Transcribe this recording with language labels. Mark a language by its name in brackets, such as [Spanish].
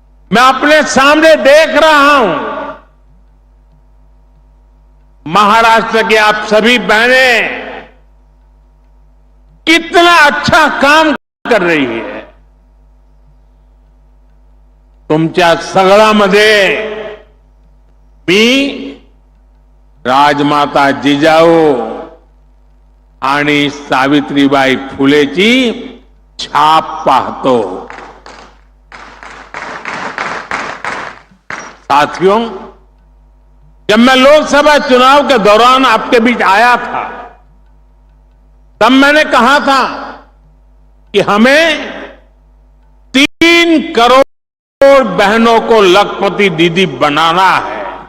[Hindi] मैं अपने सामने देख रहा हूं, महाराष्ट्र की आप सभी बहनें कितना अच्छा काम कर रही है। [Marathi] तुमच्या सगळ्यामध्ये मी राजमाता जिजाऊ आणि सावित्रीबाई फुलेची छाप पाहतो। [Hindi] साथियों, जब मैं लोकसभा चुनाव के दौरान आपके बीच आया था, तब मैंने कहा था कि हमें 3 करोड़ बहनों को लखपति दीदी बनाना है।